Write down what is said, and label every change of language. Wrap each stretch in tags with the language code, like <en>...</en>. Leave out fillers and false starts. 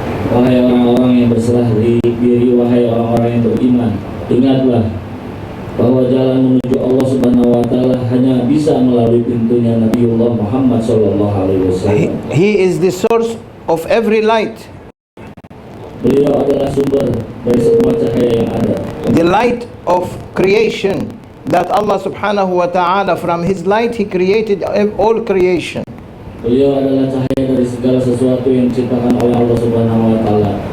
<id>Wahai orang-orang yang berserah diri, wahai orang-orang yang beriman, ingatlah bahwa jalan menuju Allah Subhanahu wa taala hanya bisa melalui pintunya Nabiullah Muhammad sallallahu alaihi wasallam.</id> <en>He is the source of every light.</en> <id>Beliau adalah sumber dari semua cahaya yang ada.</id> <en>The light of creation that Allah Subhanahu wa taala, from his light he created all creation.</en> <id>Beliau adalah cahaya dari segala sesuatu yang diciptakan oleh Allah Subhanahu wa taala.</id>